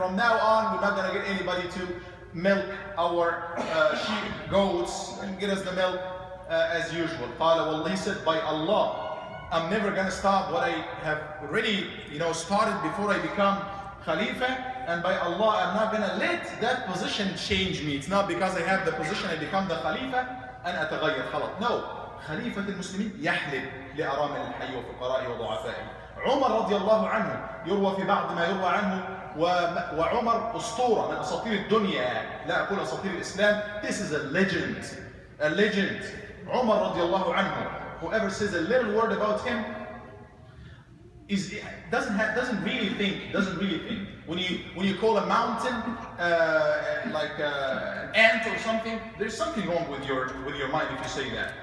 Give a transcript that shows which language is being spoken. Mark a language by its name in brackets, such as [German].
[English] From now on, we're not going to get anybody to milk our sheep, goats, and get us the milk as usual. He said, by Allah, I'm never going to stop what I have already started before I become Khalifa. And by Allah, I'm not going to let that position change me. It's not because I have the position I become the Khalifa and [Arabic] أتغير خلاص. [English] No. [Arabic] خليفة المسلمين يحلب لأرامل الحي وفقرائه وضعفائه. عمر رضي الله عنه يروى في بعض ما يروى عنه، وعمر أسطورة من أساطير الدنيا، لا أقول أساطير الإسلام. [English] This is a legend, a legend. [Arabic] عمر رضي الله عنه, [English] whoever says a little word about him doesn't really think. When you call a mountain like an ant or something, there's something wrong with your mind if you say that.